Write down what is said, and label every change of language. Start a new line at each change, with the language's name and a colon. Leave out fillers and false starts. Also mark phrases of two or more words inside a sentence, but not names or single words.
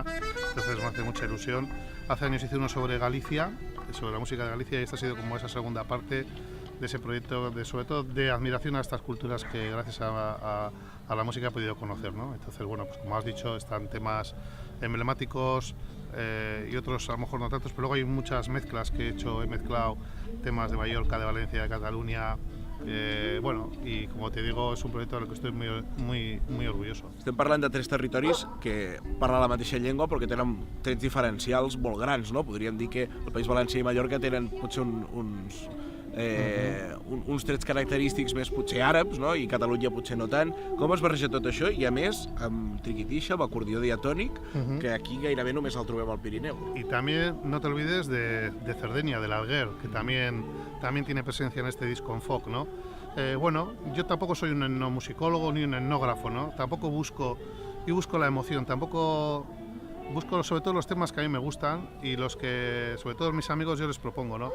Spanish: Entonces me hace mucha ilusión. Hace años hice uno sobre Galicia, sobre la música de Galicia, y esta ha sido como esa segunda parte de ese proyecto, sobre todo de admiración a estas culturas que gracias a la música he podido conocer, ¿no? Entonces, bueno, pues como has dicho, están temas emblemáticos y otros a lo mejor no tantos, pero luego hay muchas mezclas que he mezclado temas de Mallorca, de Valencia, de Cataluña.
Catalan: Bueno, i com
Spanish: te digo,
Catalan: és un projecte del que estic
Spanish: muy orgulloso.
Catalan: Estem parlant de tres territoris que parlen la mateixa llengua però que tenen trets diferencials molt grans, no? Podríem dir que el País Valencià i Mallorca tenen potser uns trets característics més potser àrabs, no? I Catalunya potser no tant. Com es barreja tot això? I a més, amb triquitixa, amb acordió diatònic, que aquí gairebé només el trobem al Pirineu.
Spanish: Y también no te olvides de Cerdeña, del Alguer, que también tiene presencia en este disco en folk, ¿no? Bueno, yo tampoco soy un etnomusicólogo ni un etnógrafo, ¿no? Tampoco busco la emoción, tampoco busco sobre todo los temas que a mí me gustan y los que, sobre todo mis amigos, yo les propongo, ¿no?